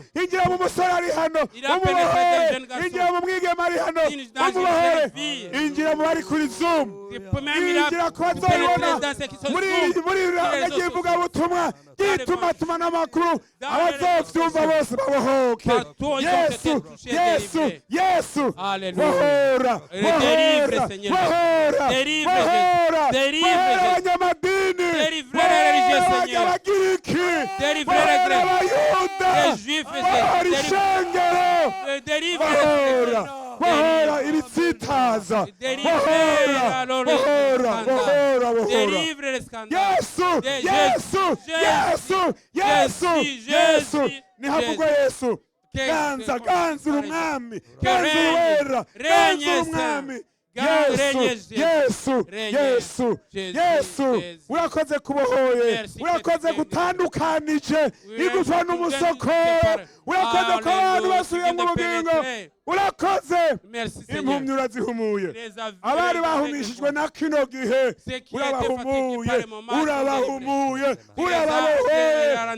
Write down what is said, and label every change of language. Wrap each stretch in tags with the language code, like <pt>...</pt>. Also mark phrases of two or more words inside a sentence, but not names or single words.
<rn>injira mu musore ari hano umubohore injira mu mwigema ari hano umubohore injira mu bari kuri zoom injira ku bazoyibona muri ry'ivugabutumwa ry'itumatuma n'amakuru abazovyumva bose babohoke yesu yesu yesu bohora bohora bohora bohora bohora abanyamadini bohora abagiriki bohora abayuda bohora ishengero bohora bohora ibitsitaza bohora bohora bohora bohora yesu yesu yesu yesu yesu nihavugwa yesu ganza ganza uri umwami ganza uwera ganza uri umwami yesu yesu yesu yesu urakoze kubohoye urakoze gutandukanije igufa n'umusokoro urakoze ko abantu basubiye mu bugingo urakoze impumyi urazihumuye abari bahumishijwe na kino gihe urabahumuye urabahumuye urababohoye</rn>